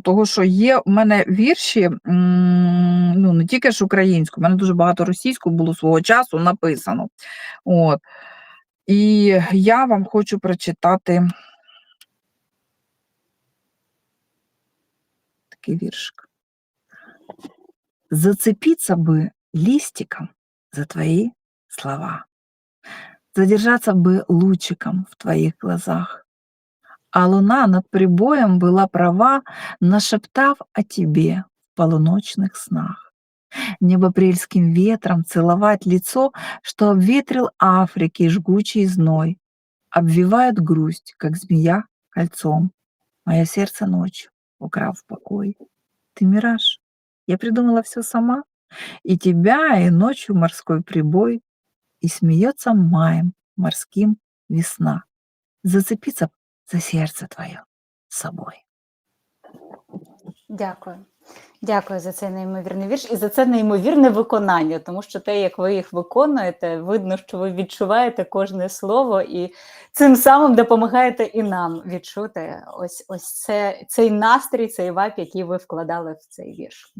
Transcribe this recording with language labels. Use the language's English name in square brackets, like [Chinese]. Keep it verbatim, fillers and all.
[Ukrainian] Того, що є в мене вірші, м, ну не тільки ж українською, в мене дуже багато російською було свого часу написано. От. І я вам хочу прочитати такий віршик. [Russian] Зацепиться бы листиком за твои слова, задержаться бы лучиком в твоих глазах, а луна над прибоем была права, нашептав о тебе в полуночных снах. Небо апрельским ветром целовать лицо, что обветрил Африки жгучий зной. Обвивает грусть, как змея, кольцом. Мое сердце ночью, украв покой. Ты мираж. Я придумала все сама. И тебя, и ночью морской прибой. И смеется маем морским весна. Зацепиться б за сердце твое с собой. [Ukrainian] Дякую. Дякую за цей неймовірний вірш і за це неймовірне виконання, тому що те, як ви їх виконуєте, видно, що ви відчуваєте кожне слово і цим самим допомагаєте і нам відчути ось ось це, цей настрій, цей вайб, який ви вкладали в цей вірш.